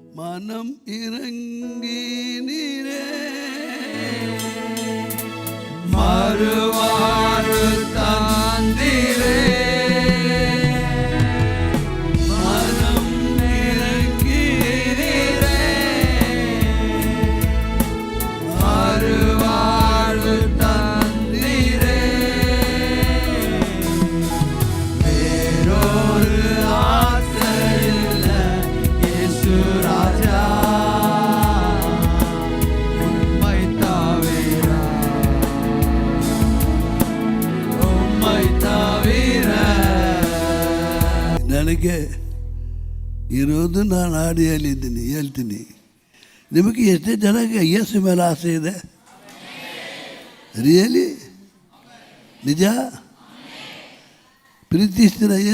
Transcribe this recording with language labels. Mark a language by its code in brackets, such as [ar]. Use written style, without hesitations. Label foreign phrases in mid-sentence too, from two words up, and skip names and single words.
[ta] மனம் இறங்கி நீரே மறுவாழ்வு தந்தீரே மனம் இறங்கி நீரே மறுவாழ்வு தந்தீரே வேறொரு ஆசையில்ல இயேசு ராஜா உம்மை தவிர [kn] ನನಗೆ ಇರೋದು ನಾನು ಹಾಡು ಹೇಳ್ತೀನಿ. ನಿಮಗೆ ಎಷ್ಟೇ ಜನಕ್ಕೆ ಯೇಸು ಮೇಲೆ ಆಸೆ ಇದೆ? ರಿಯಲಿ ನಿಜ ಪ್ರೀತಿಸ್ತೀರ?